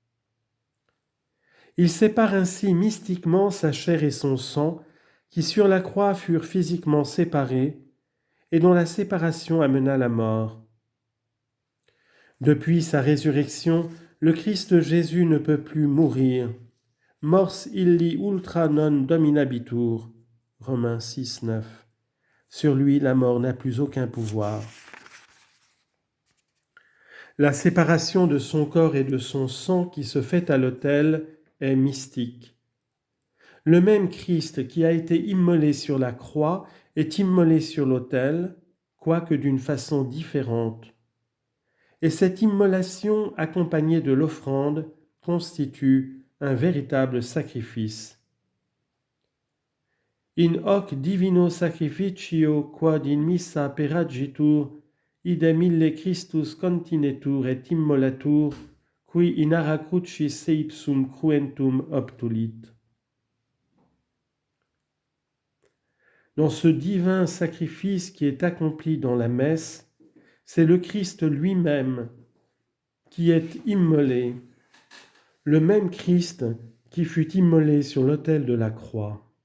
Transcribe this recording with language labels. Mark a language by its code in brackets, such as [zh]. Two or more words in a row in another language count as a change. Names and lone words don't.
[fr] Il sépare ainsi mystiquement sa chair et son sang, qui sur la croix furent physiquement séparés, et dont la séparation amena la mort. Depuis sa résurrection, le Christ Jésus ne peut plus mourir. [la] Mors illi ultra non dominabitur. [fr] Romains 6, 9. Sur lui, la mort n'a plus aucun pouvoir. La séparation de son corps et de son sang qui se fait à l'autel est mystique. Le même Christ qui a été immolé sur la croix est immolé sur l'autel, quoique d'une façon différente. Et cette immolation, accompagnée de l'offrande, constitue un véritable sacrifice. [la] In hoc divino sacrificio quod in missa peragitur, idem ille Christus continetur et immolatur, qui in ara crucis seipsum cruentum obtulit. [fr] Dans ce divin sacrifice qui est accompli dans la messe, c'est le Christ lui-même qui est immolé, le même Christ qui fut immolé sur l'autel de la croix.